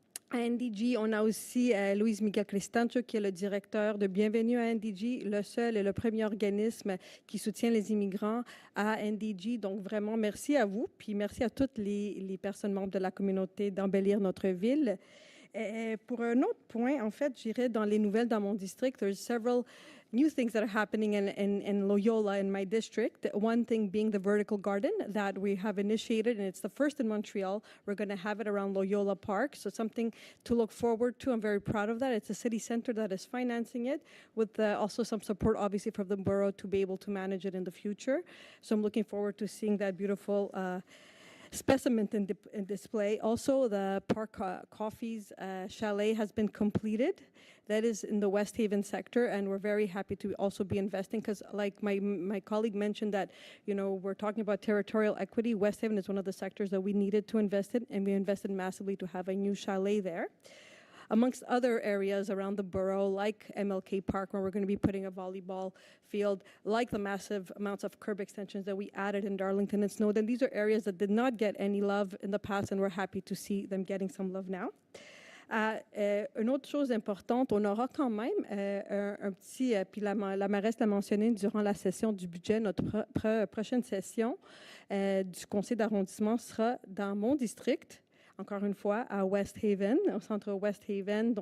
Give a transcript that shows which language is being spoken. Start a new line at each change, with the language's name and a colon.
French: À NDG, on a aussi Luis Miguel Cristancho, qui est le directeur de Bienvenue à NDG, le seul et le premier organisme qui soutient les immigrants à NDG. Donc, vraiment, merci à vous, puis merci à toutes les personnes membres de la communauté d'embellir notre ville. Pour un autre point, en fait, j'irais dans les nouvelles dans mon district.
English: There's several new things that are happening in Loyola, in my district. One thing being the vertical garden that we have initiated, and it's the first in Montreal. We're going to have it around Loyola Park, so something to look forward to. I'm very proud of that. It's a city center that is financing it, with also some support, obviously, from the borough to be able to manage it in the future. So I'm looking forward to seeing that beautiful specimen in display. Also, the Park Coffee's chalet has been completed. That is in the West Haven sector, and we're very happy to also be investing because, like my colleague mentioned, that we're talking about territorial equity. West Haven is one of the sectors that we needed to invest in, and we invested massively to have a new chalet there. Amongst other areas around the borough, like MLK Park, where we're going to be putting a volleyball field, like the massive amounts of curb extensions that we added in Darlington and Snowden. These are areas that did not get any love in the past, and we're happy to see them getting some love now.
French: Une autre chose importante, on aura quand même un petit, puis la mairesse l'a mentionné durant la session du budget, notre prochaine session du conseil d'arrondissement sera dans mon district, encore une fois, à West Haven, au centre West Haven.